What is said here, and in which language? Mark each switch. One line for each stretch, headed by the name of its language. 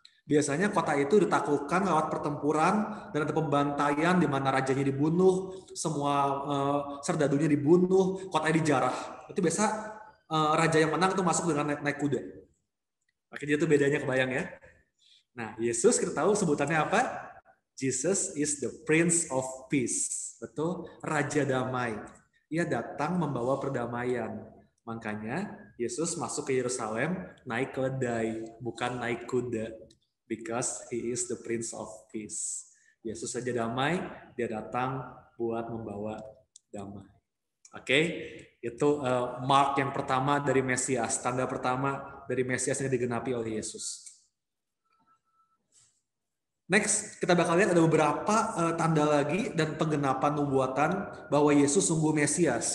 Indonesian: Biasanya kota itu ditaklukkan lewat pertempuran, dan ada pembantaian di mana rajanya dibunuh, semua serdadunya dibunuh, kotanya dijarah. Itu biasa raja yang menang itu masuk dengan naik kuda. Oke, jadi itu bedanya, kebayang ya? Nah, Yesus kita tahu sebutannya apa?
English: Jesus is the Prince of Peace.
Indonesian: Betul? Raja damai. Ia datang membawa perdamaian. Makanya Yesus masuk ke Yerusalem naik keledai, bukan naik kuda.
English: Because he is the Prince of Peace.
Indonesian: Yesus saja damai, dia datang buat membawa damai. Oke, itu mark yang pertama dari Mesias, tanda pertama dari Mesias yang digenapi oleh Yesus. Next, kita bakal lihat ada beberapa tanda lagi dan penggenapan nubuatan bahwa Yesus sungguh Mesias.